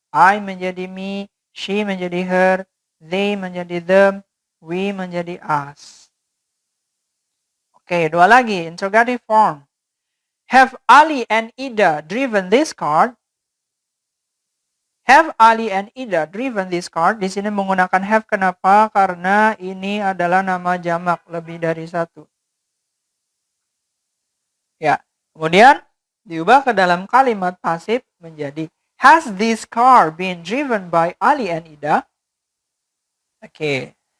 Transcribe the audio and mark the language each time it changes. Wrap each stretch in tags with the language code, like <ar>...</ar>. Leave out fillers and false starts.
<id>I menjadi me, she menjadi her, they menjadi them, we menjadi us. Oke, dua lagi, interrogative form.</id> <en>Have Ali and Ida driven this car? Have Ali and Ida driven this car?</en> <id>Di sini menggunakan have, kenapa? Karena ini adalah nama jamak, lebih dari satu. Ya, kemudian diubah ke dalam kalimat pasif menjadi</id> <en>has this car been driven by Ali and Ida?</en> <id>Oke.</id>